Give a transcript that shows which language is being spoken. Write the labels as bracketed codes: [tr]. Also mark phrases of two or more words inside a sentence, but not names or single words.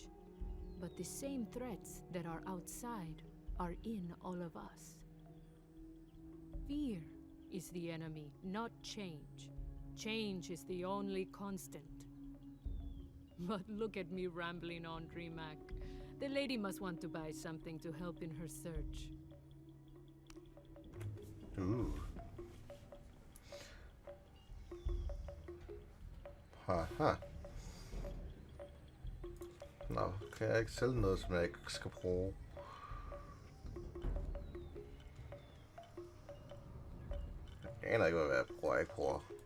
[en] But the same threats that are outside are in all of us. Fear is the enemy, not change. Change is the only constant. But look at me rambling on, Rimac. The lady must want to buy something to help in her search. Ooh. Haha. [da] Nå, kan jeg ikke sælge noget, som jeg ikke skal bruge? Jeg aner ikke, hvad jeg bruger og ikke bruger.